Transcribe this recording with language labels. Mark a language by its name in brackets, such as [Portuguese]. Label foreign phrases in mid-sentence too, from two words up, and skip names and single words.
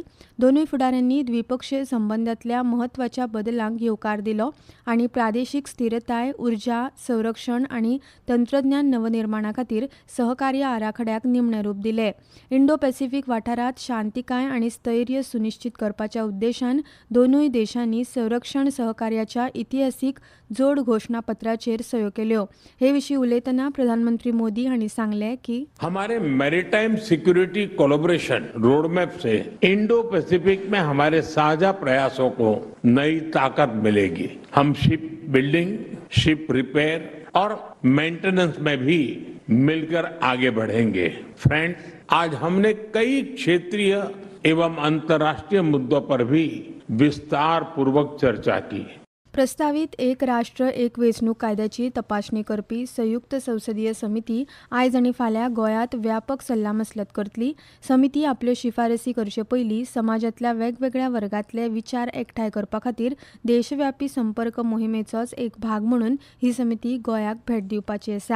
[Konkani] दोनूय फुडाऱ्यांनी द्विपक्षीय संबंदांतल्या म्हत्वाच्या बदलांक येवकार दिलो आनी प्रादेशीक स्थिरताय, उर्जा, संरक्षण आनी तंत्रज्ञान नवनिर्माणा खातीर सहकार्य आराखड्याक निमणें रूप दिलें. इंडो पॅसिफीक वाठारांत शांतिकाय आनी स्थैर्य सुनिश्चित करपाच्या उद्देशान दोनूय देशांनी संरक्षण सहकार्याच्या इतिहासीक जोड घोषणापत्राचेर सयो केल्यो. हे विशीं उलयतना प्रधानमंत्री मोदी हांणी सांगलें की [Hindi] हमारे [English] maritime security collaboration roadmap [Hindi] से इंडो पैसिफिक में हमारे साझा प्रयासों को नई ताकत मिलेगी. हम [English] ship building, ship repair [Hindi] और मेंटेनेंस में भी मिलकर आगे बढ़ेंगे. फ्रेंड्स, आज हमने कई क्षेत्रीय एवं अंतर्राष्ट्रीय मुद्दों पर भी विस्तार पूर्वक चर्चा की. [Konkani] प्रस्तावित एक राष्ट्र एक वेंचणूक कायद्याची तपासणी करपी संयुक्त संसदीय समिती आयज आनी फाल्यां गोंयांत व्यापक सल्लामसलत करतली. समिती आपल्यो शिफारसी करचे पयलीं समाजांतल्या वेगवेगळ्या वर्गांतले विचार एकठांय करपा खातीर देशव्यापी संपर्क मोहिमेचोच एक भाग म्हणून ही समिती गोंयाक भेट दिवपाची आसा.